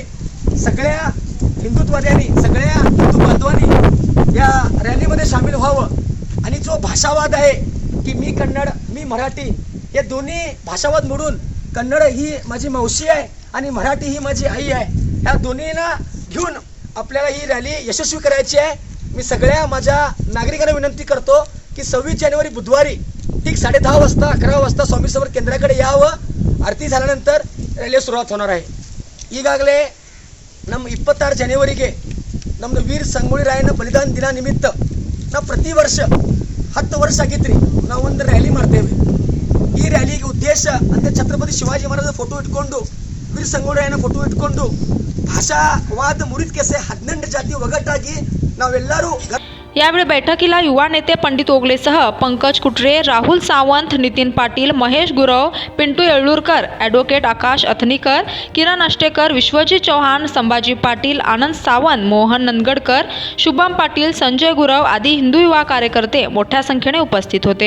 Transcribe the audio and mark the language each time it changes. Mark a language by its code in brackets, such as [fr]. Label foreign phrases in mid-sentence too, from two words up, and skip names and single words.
[mr] सगळ्या हिंदुत्ववाद्यांनी, सगळ्या हिंदू बांधवांनी या रॅलीमध्ये सामील व्हावं आणि जो भाषावाद आहे की मी कन्नड मी मराठी हे दोन्ही भाषावाद मोडून कन्नड ही माझी मावशी आहे आणि मराठी ही माझी आई आहे, ह्या दोन्हींना घेऊन आपल्याला ही रॅली यशस्वी करायची आहे. मी सगळ्या माझ्या नागरिकांना विनंती करतो की 26 जानेवारी बुधवारी ठीक 10:30 वाजता 11 वाजता स्वामी समर्थ केंद्राकडे यावं. आरती झाल्यानंतर रॅली सुरुवात होणार आहे. [kn] ಈಗಾಗಲೇ ನಮ್ಮ 26 ಜನವರಿಗೆ ನಮ್ಮದು ವೀರ ಸಂಗೊಳ್ಳಿ ರಾಯಣ್ಣ ಬಲಿದಾನ ದಿನ ನಿಮಿತ್ತ ನಾವು ಪ್ರತಿ ವರ್ಷ 10 ವರ್ಷ ಆಗಿದ್ರಿ ನಾವು ಒಂದು ರ್ಯಾಲಿ ಮಾಡ್ತೇವೆ. ಈ ರ್ಯಾಲಿಗೆ ಉದ್ದೇಶ ಅಂದರೆ ಛತ್ರಪತಿ ಶಿವಾಜಿ ಮಹಾರಾಜರ ಫೋಟೋ ಇಟ್ಕೊಂಡು ವೀರ ಸಂಗೊಳ್ಳಿ ರಾಯಣ್ಣ ಫೋಟೋ ಇಟ್ಕೊಂಡು ಭಾಷಾವಾದ ಮುರಿದ ಕೆಸೆ 18 ಜಾತಿ ಒಗ್ಗಟ್ಟಾಗಿ ನಾವೆಲ್ಲರೂ [mr] यावेळी बैठकीला युवा नेते पंडित ओगलेसह पंकज कुटरे, राहुल सावंत, नितीन पाटील, महेश गुरव, पिंटू येळूरकर, ॲडव्होकेट आकाश अथनीकर, किरण अष्टेकर, विश्वजित चौहान, संभाजी पाटील, आनंद सावंत, मोहन नंदगडकर, शुभम पाटील, संजय गुरव आदी हिंदू युवा कार्यकर्ते मोठ्या संख्येने उपस्थित होते.